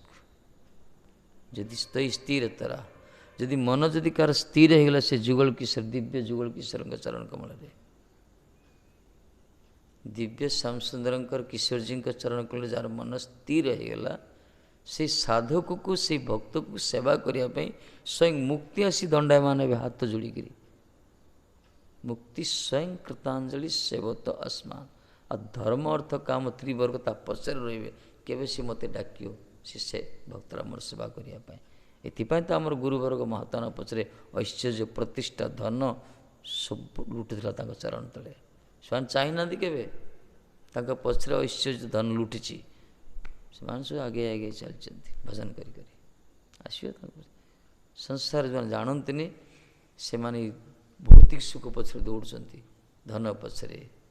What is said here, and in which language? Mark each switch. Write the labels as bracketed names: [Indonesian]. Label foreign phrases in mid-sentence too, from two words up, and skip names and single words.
[Odia] ଯଦି ସ୍ଥିରତରା, ଯଦି ମନ ଯଦି କାହାର ସ୍ଥିର ହେଇଗଲା, ସେ ଯୁଗଳ କିଶୋର, ଦିବ୍ୟ ଯୁଗଳ କିଶୋରଙ୍କ ଚରଣ କମଳରେ, ଦିବ୍ୟ ଶ୍ୟାମସୁନ୍ଦରଙ୍କର କିଶୋରଜୀଙ୍କ ଚରଣ କମଳରେ ଯାହାର ମନ ସ୍ଥିର ହେଇଗଲା, ସେଇ ସାଧକକୁ, ସେଇ ଭକ୍ତକୁ ସେବା କରିବା ପାଇଁ ସ୍ୱୟଂ ମୁକ୍ତି ଆସି ଦଣ୍ଡାୟମାନ ହେବେ ହାତ ଯୋଡ଼ିକିରି। [Sanskrit] ମୁକ୍ତି ସ୍ୱୟଂ କୃତାଞ୍ଜଳି ସେବତ ଅସ୍ମାନ୍। [Odia] ଆଉ ଧର୍ମ ଅର୍ଥ କାମ ତ୍ରିବର୍ଗ ତା ପଛରେ ରହିବେ। କେବେ ସେ ମୋତେ ଡାକିବ, ସେ ଭକ୍ତର ମୋର ସେବା କରିବା ପାଇଁ। ଏଥିପାଇଁ ତ ଆମର ଗୁରୁବର୍ଗ ମହାତ୍ମା ପଛରେ ଐଶ୍ୱର୍ଯ୍ୟ ପ୍ରତିଷ୍ଠା ଧନ ସବୁ ଲୁଟୁଲା ଚରଣ ତଳେ ସେ ଚାହିଁ ନା କେବେ ପଛରେ ଐଶ୍ୱର୍ଯ୍ୟ ଧନ ଲୁଟି ସେ ସବୁ ଆଗେ ଆଗେ ଚାଲନ୍ତି ଭଜନ କରି ଆସିବେ ସଂସାର ଯେଉଁ ଜାଣନ୍ତେ ସେ ମାନେ ଭୌତିକ ସୁଖ ପଛରେ ଦୌଡ଼ନ୍ତି ଧନ ପଛରେ